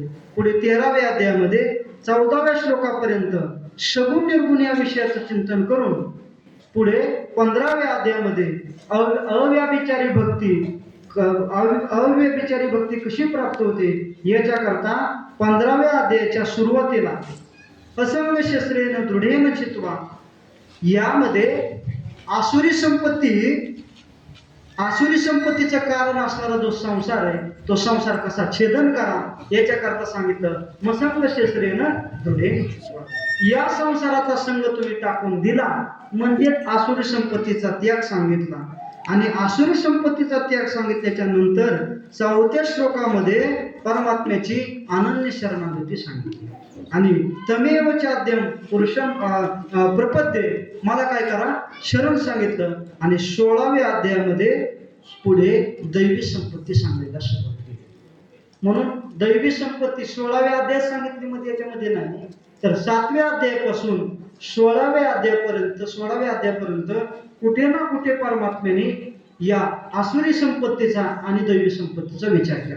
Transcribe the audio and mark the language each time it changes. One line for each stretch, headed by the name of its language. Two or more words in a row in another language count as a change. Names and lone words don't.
Marathi: पुढे 13व्या अध्यायामध्ये 14व्या श्लोकापर्यंत सगुण निर्गुण या विषयाचं चिंतन करून पुढे 15व्या अध्यायामध्ये अव्यभिचारी भक्ती कशी प्राप्त होते याच्याकरता 15व्या अध्यायाच्या सुरुवातीला
Sanskrit: असंग शस्त्रेन दृढेन चित्वा
Marathi: यामध्ये आसुरी संपत्तीचं कारण असणारा जो संसार आहे तो संसार कसा छेदन करा याच्याकरता सांगितलं.
Sanskrit: मसंग शस्त्रेन दृढेन चित्वा,
Marathi: या संसाराचा संग तुम्ही टाकून दिला म्हणजे आसुरी संपत्तीचा त्याग सांगितला. आणि आसुरी संपत्तीचा त्याग सांगितल्याच्या नंतर 4थ्या श्लोकामध्ये परमात्म्याची अनन्य शरणागती सांगितली आणि
Sanskrit: तमेव चाद्यम पुरुषम प्रपद्ये,
Marathi: मला काय करा शरण सांगितलं. आणि 16व्या अध्यायामध्ये पुढे दैवी संपत्ती सांगायला सुरुवात केली. म्हणून दैवी संपत्ती 16व्या अध्यायात सांगितली मध्ये याच्यामध्ये नाही, तर 7व्या अध्यायापासून 16व्या अध्यायापर्यंत कुठे ना कुठे परमात्म्याने या आसुरी संपत्तीचा आणि दैवी संपत्तीचा विचार केला.